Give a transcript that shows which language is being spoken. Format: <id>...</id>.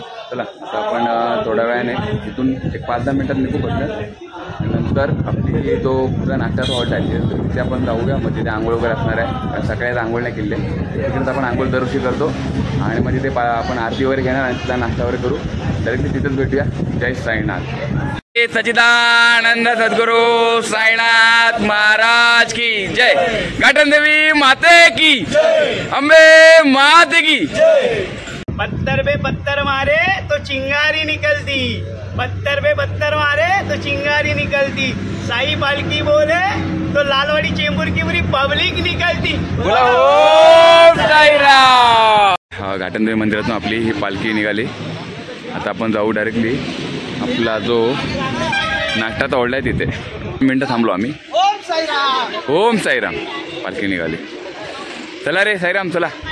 <mr>चला आता आपण थोड्या वेळाने तिथून एक 5-10 मिनिटात निघू पडलं. नंतर आपली जो पुरा नाश्त्याचा हॉल्ट आहे तिथे आपण जाऊया. मग तिथे आंघोळ वगैरे असणार आहे, कारण सकाळी आंघोळ नाही केली तिथेच आपण आंघोळ दरवर्षी करतो. आणि मग तिथे आपण आरती वगैरे घेणार आणि तिथला नाश्ता वगैरे करू. डायरेक्टली तिथेच भेटूया. जय साईनाथ.</mr> <hi>सच्चिदानंद सद्गुरु साईनाथ महाराज की जय. घाटन देवी माते की, अंबे माते की. पत्थर पे पत्थर मारे तो चिंगारी निकलती, पत्थर पे पत्थर मारे तो चिंगारी निकलती. साई पालकी बोले तो लालवाड़ी चेंबूर की पूरी पब्लिक निकलती. ओम साईराम.</hi> <mr>हा घाटनदेवी मंदिरातून आपली ही पालखी निघाली. आता आपण जाऊ डायरेक्टली आपला जो नाश्त्याचा हॉल्ट आहे तिथे. मिनटं थांबलो आम्ही. ओम साईराम. ओम साईराम. पालखी निघाली. चला रे साईराम चला.</mr>